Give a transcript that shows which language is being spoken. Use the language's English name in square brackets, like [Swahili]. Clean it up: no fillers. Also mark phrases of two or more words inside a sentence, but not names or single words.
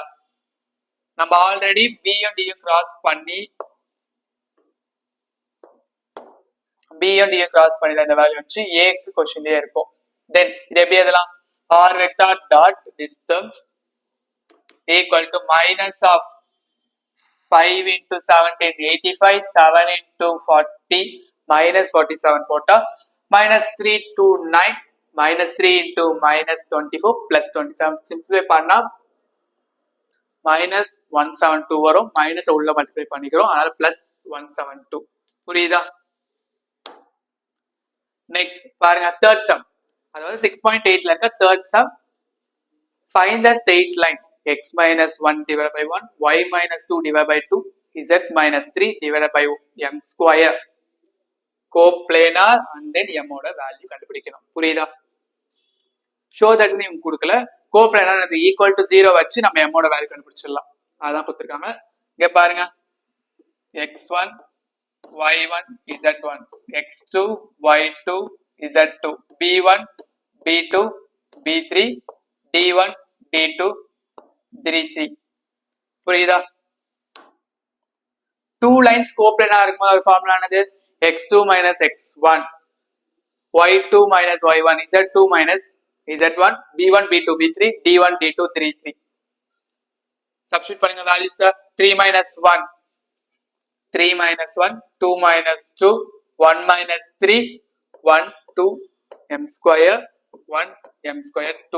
[Tamil] நம்ம ஆல்ரெடி b யும் d யும் கிராஸ் பண்ணி இந்த வேல்யூ வச்சு a க்கு क्वेश्चनலயே இருக்கும். [English] தென் இது எப்படி எழுதலாம்? r vector dot distance equal to minus of 5 into 17 85, 7 into 40 minus 47 போட்டா minus 3 to 9 minus 3 into minus 24 plus 27. [Tamil] சிம்பிளிஃபை பண்ணா மைனஸ் 172 வரும். மைனஸ் உள்ள மல்டிப்ளை பண்ணிக்கிறோம், அதனால பிளஸ் 172. புரியுதா? நெக்ஸ்ட் பாருங்க [English] third sum, [Tamil] அதாவது 6.8ல இருக்க [English] third sum. find the straight line x minus 1 divided by 1, y minus 2 divided by 2, z minus 3 divided by m square. [Tamil] கோப்ளேனார் [English] and then [Tamil] m ஓட வேல்யூ கண்டுபிடிக்கணும். புரியுதா? [English] show that [Tamil] நீ கொடுக்கல, கோப்ளேனார் அது [English] equal to [Tamil] 0 வச்சு நம்ம m ஓட வேல்யூ கண்டுபிடிச்சிடலாம். அதான் கொடுத்துருக்காங்க. இங்க பாருங்க x1 y1 z1 x2 y2 z2 b1 b2 b3 d1 d2 d3. புரியுதா? 2 [English] lines coplanar [Tamil] இருக்கும்போது ஒரு ஃபார்முலா என்னது? [English] x2 minus x1 y2 minus y1 z2 minus z1 b1 b2 b3 d1 d2 d3. [Tamil] சப்ஸ்டிட்யூட் பண்ணுங்க வேல்யூஸ். [English] 3 minus 1 3 minus 1 2 minus 2 1 minus 3 1 2 m square 1 m square 2.